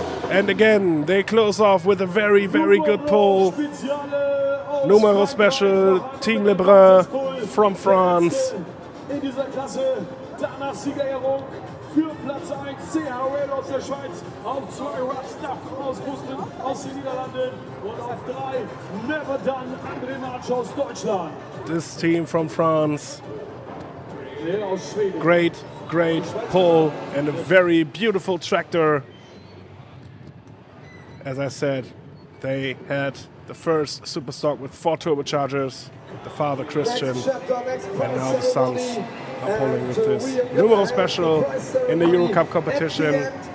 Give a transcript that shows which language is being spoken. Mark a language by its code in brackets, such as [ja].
[en] And again, they close off with a very, very good pull. Numero Special, Team Lebrun from France. [de] In dieser Klasse, danach Siegerehrung für Platz 1, CH aus der Schweiz, auf 2 Rough Stuff aus Russland, aus den Niederlanden und auf 3 Never Done André March aus Deutschland. [en] This team from France, [de] Der aus Schweden. [en] great pull and a very beautiful tractor. As I said, they had the first Superstock with 4 turbochargers, the father Christian, and now the sons are pulling with this Numero Special in the Euro Cup competition.